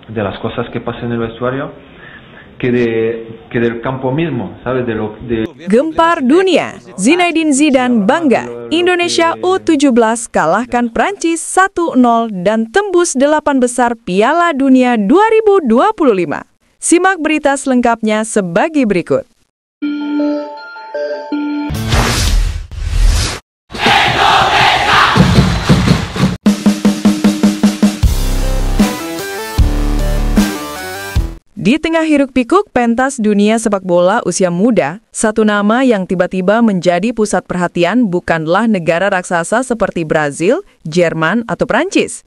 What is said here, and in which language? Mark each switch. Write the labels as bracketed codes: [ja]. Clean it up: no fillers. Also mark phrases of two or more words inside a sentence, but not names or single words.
[es] de las cosas que pasan en el vestuario que del campo mismo, ¿sabes? [id] Gempar dunia, Zinedine Zidane bangga. Indonesia U17 kalahkan Prancis 1-0 dan tembus 8 besar Piala Dunia 2025. Simak berita selengkapnya sebagai berikut. Di tengah hiruk-pikuk pentas dunia sepak bola usia muda, satu nama yang tiba-tiba menjadi pusat perhatian bukanlah negara raksasa seperti Brazil, Jerman, atau Prancis.